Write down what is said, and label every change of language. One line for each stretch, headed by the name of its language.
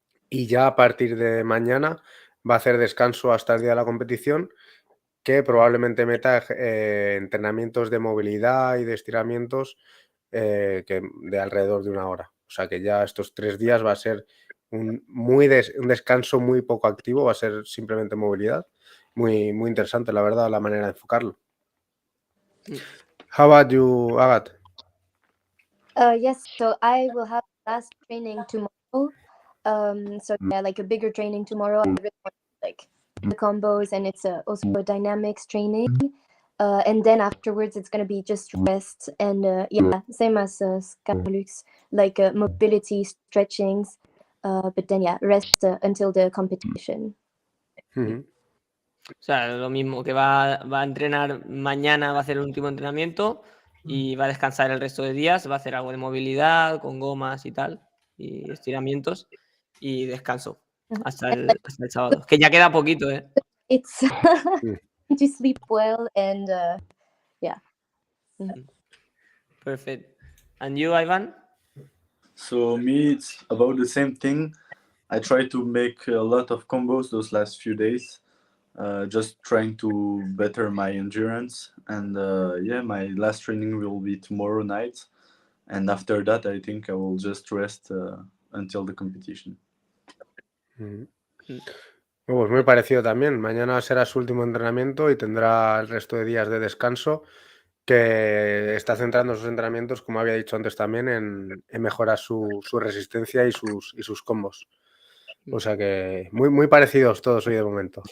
Spanish: Y ya a partir de mañana va a hacer descanso hasta el día de la competición, que probablemente meta entrenamientos de movilidad y de estiramientos de alrededor de 1 hora. O sea que ya estos 3 días va a ser un descanso muy poco activo, va a ser simplemente movilidad. Muy, muy interesante, la verdad, la manera de enfocarlo.
English: How about you, Agat? Yes, so I will have last training tomorrow. So yeah, like a bigger training tomorrow. I really want like the combos, and it's also a dynamics training. And then afterwards, it's gonna be just rest and yeah, same as Scarlux, like mobility, stretchings. But then yeah, rest until the competition.
Spanish: O sea, lo mismo, que va a entrenar mañana, va a hacer el último entrenamiento y va a descansar el resto de días, va a hacer algo de movilidad con gomas y tal, y estiramientos y descanso hasta el sábado. Que ya queda poquito, ¿eh?
English: It's to sleep well and yeah. Perfect. And you, Ivan? So me, it's about the same thing. I try to make a lot of combos those last few days, just trying to better my endurance. And yeah, my last training will be tomorrow night. And after that, I think I will just rest until the competition.
Spanish: Pues muy parecido también. Mañana será su último entrenamiento y tendrá el resto de días de descanso, que está centrando sus entrenamientos, como había dicho antes también, en mejorar su resistencia y sus combos. O sea que muy parecidos todos hoy de momento.